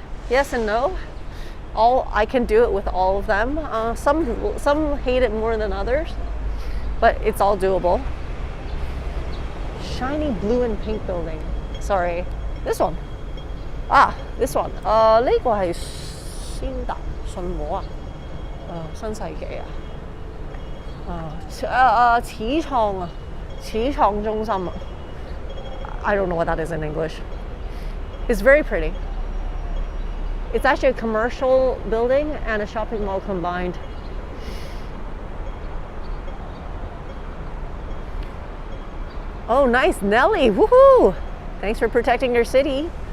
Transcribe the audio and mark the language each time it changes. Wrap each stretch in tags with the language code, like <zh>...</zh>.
<en>Yes and no. I can do it with all of them. Some hate it more than others, but it's all doable. Shiny blue and pink building. Sorry, this one. This one.</en> <yue>呢個係先達信和啊，新世紀啊，始創中心啊，</yue> <en>I don't know what that is in English. It's very pretty. It's actually a commercial building and a shopping mall combined. Oh, nice, Nelly, woohoo! Thanks for protecting your city.</en>